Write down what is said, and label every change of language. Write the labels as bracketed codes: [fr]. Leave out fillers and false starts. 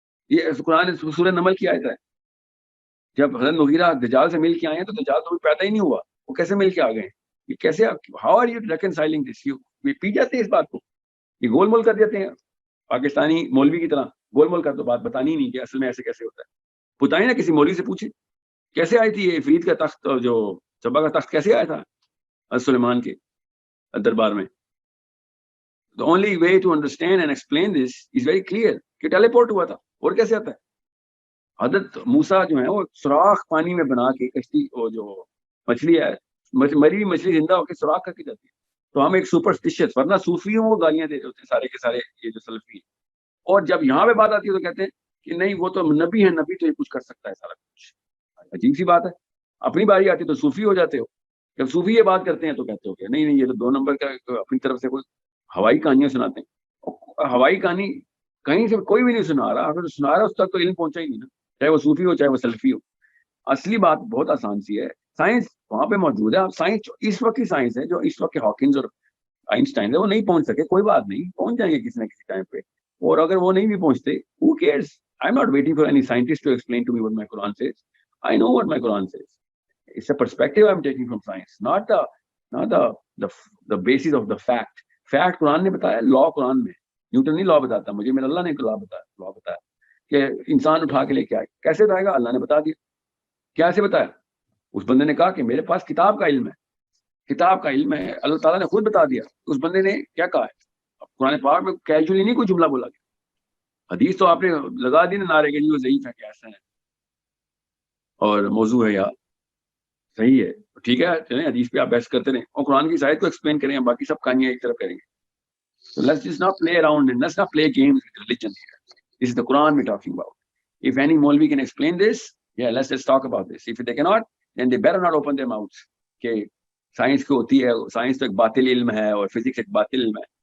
[ur] یہ قرآن سورہ نمل کی آیت ہے. جب حضرت مغیرہ دجال سے مل کے آئے ہیں تو دجال تو پیدا ہی نہیں ہوا, وہ کیسے مل کے آ گئے؟ یہ کیسے, [en] How are you reconciling this? [ur] یہ پی جاتے ہیں اس بات کو, یہ گول مول کر دیتے ہیں پاکستانی مولوی کی طرح. گول مول کر تو بات بتانی نہیں کہ اصل میں ایسے کیسے ہوتا ہے. بتائیں نا, کسی مولوی سے پوچھیں کیسے آئی تھی یہ عفریت کا تخت, جو سبا کا تخت کیسے آیا تھا سلیمان کے دربار میں. [en] The only way to understand and explain this is very clear [ur] کہ ٹیلی پورٹ ہوا تھا, اور کیسے آتا ہے. حضرت موسیٰ جو ہے وہ سوراخ پانی میں بنا کے کشتی, وہ جو مچھلی ہے مری ہوئی مچھلی زندہ ہو کے سوراخ کر کے جاتی ہے. تو ہم ایک سپرسٹیشس, ورنہ صوفیوں کو گالیاں دے رہے ہوتے ہیں سارے کے سارے یہ جو سلفی ہیں. اور جب یہاں پہ بات آتی ہے تو کہتے ہیں کہ نہیں وہ تو نبی ہے, نبی تو یہ کچھ کر سکتا ہے سارا کچھ. عجیب سی بات ہے. اپنی باری آتی ہے تو صوفی ہو جاتے ہو, جب صوفی یہ بات کرتے ہیں تو کہتے ہو کہ نہیں نہیں یہ تو 2 نمبر کا اپنی طرف سے کوئی ہوائی کہانیاں سناتے ہیں. ہوائی کہانی کہیں سے کوئی بھی نہیں سنا رہا, اگر سنا رہا اس تک تو علم پہنچا ہی نہیں نا, چاہے وہ صوفی ہو چاہے وہ سلفی ہو. اصلی بات بہت آسان سی ہے, سائنس وہاں پہ موجود ہے. سائنس اس وقت کی سائنس ہے جو اس وقت کے ہاکنز اور آئنسٹائن ہے وہ نہیں پہنچ سکے, کوئی بات نہیں, پہنچ جائیں گے کسی نہ کسی ٹائم پہ. اور اگر وہ نہیں بھی پہنچتے, [en] who cares? I'm not waiting for any scientist to explain to me what my Quran says. I know what my Quran says. It's a perspective I'm taking from science, not the basis of the fact. [ur] Fact قرآن نے بتایا, law قرآن میں. Newton نہیں law بتاتا مجھے, میرا اللہ نے law بتایا کہ انسان اٹھا کے لے کے آئے. کیسے اٹھائے گا؟ اللہ نے بتا دیا. کیسے بتایا؟ اس بندے نے کہا کہ میرے پاس کتاب کا علم ہے, کتاب کا علم ہے, اللہ تعالیٰ نے خود بتا دیا. اس بندے نے کیا کہا ہے؟ قرآن پاک میں کیجولی نہیں کوئی جملہ بولا گیا. حدیث تو آپ نے لگا دی نا نعرے کے لیے, ضعیف ہے کہ ایسا ہے اور موضوع ہے یا صحیح ہے, ٹھیک ہے چلیں حدیث پہ آپ بحث کرتے رہیں اور قرآن کی آیت کو ایکسپلین کریں, باقی سب کہانیاں ایک طرف کریں گے. [en] So let's just not play around and let's not play games with religion here. This is the Quran we're talking about. If any Maulvi can explain this, yeah, let's just talk about this. If they cannot, then they better not open their mouths. [ur] کہ science کو ہوتی ہے, science تو ایک باطل علم ہے اور فزکس ایک باطل علم ہے.